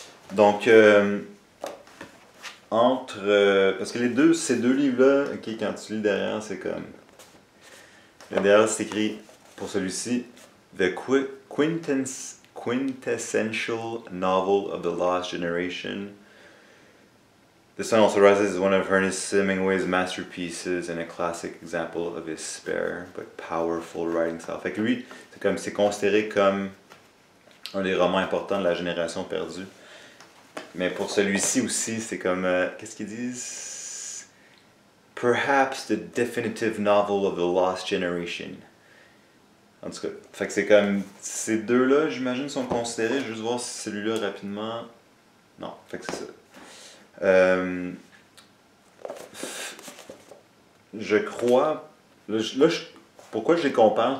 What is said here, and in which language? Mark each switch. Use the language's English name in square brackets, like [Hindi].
[French] Donc, parce que ces deux livres-là, ok, quand tu lis derrière, c'est comme. Derrière, c'est écrit pour celui-ci [English] The Quintessential Novel of the Lost Generation. The Sun Also Rises is one of Ernest Hemingway's masterpieces and a classic example of his spare but powerful writing style. [French] Fait que lui, c'est considéré comme un des romans importants de la génération perdue. Mais pour celui-ci aussi, c'est comme. Qu'est-ce qu'ils disent? [English] Perhaps the definitive novel of the lost generation. [French] En tout cas, fait que c'est comme. Ces deux-là, j'imagine, sont considérés. Je vais juste voir si celui-là rapidement. Non, fait que c'est ça. Je crois. Pourquoi je les compare?